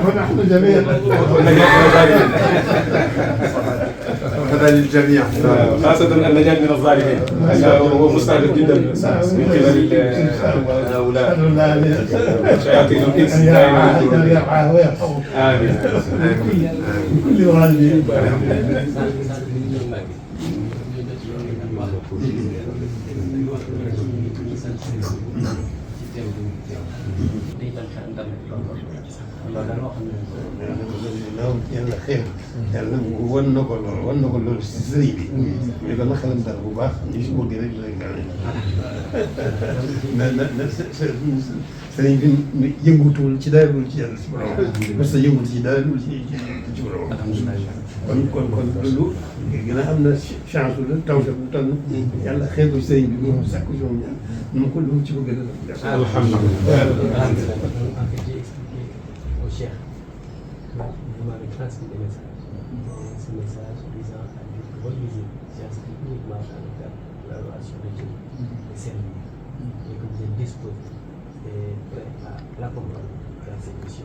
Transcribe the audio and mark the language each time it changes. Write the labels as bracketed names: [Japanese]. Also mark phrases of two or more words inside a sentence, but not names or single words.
[Arabic] ونحن جميعا هذا للجميع، خاصة النجاة من الظالمين. هو مستهدف جدا من قبل هؤلاء شياطين الإنس دائما. آمين. كل ظالمين. [Wolof] yàlla xeer yàlla wan na ko loolu si sëriñ bi mais dana xelam dara bu baax ñu si bëgg rek la na sëriñ bi yëngutuwul ci dara dul ci yàlla si borom [French] parce que [Wolof] yëngut ci dara dul ci borom kon loolu gën a am na chance la taw bu tànn yàlla xeer ko sëriñ bi moom sàkku si moom nu mu ko lu mu ci bëgg def alhamdulilah. [French] Vous m'avez transmis des messages. Ce message visant à dire que votre visite s'inscrit uniquement dans le cadre de la relation de Dieu et servir, et que vous êtes disposé et prêt à l'accompagner dans cette mission.